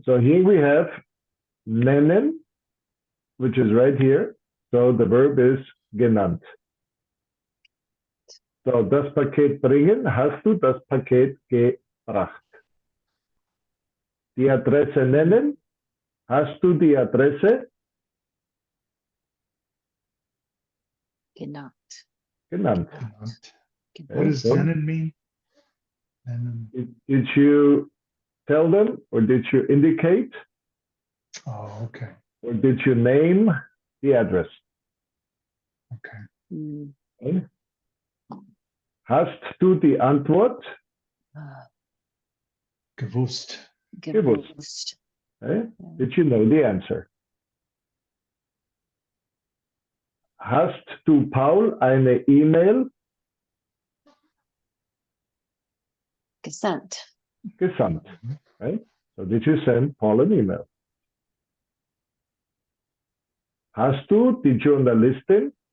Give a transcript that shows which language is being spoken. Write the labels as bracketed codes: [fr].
[en] So here we have nennen, which is right here. So the verb is genannt. [de] So das Paket bringen, hast du das Paket gebracht. Die Adresse nennen, hast du die Adresse Genannt. genannt. Genannt. [en] What [de] Genannt. [en] does So [de] nennen [en] mean? [de] Nennen. [en] did you tell them, or did you indicate, Oh, okay. or did you name the address? Okay. Hmm. [de] Okay. Hast du die Antwort Gewusst. Gewusst. [en] okay? Yeah. Did you know the answer? [de] Hast du Paul eine E-Mail Gesandt. gesandt? Right? [en] So did you send Paul an email? [de] Hast du die Journalistin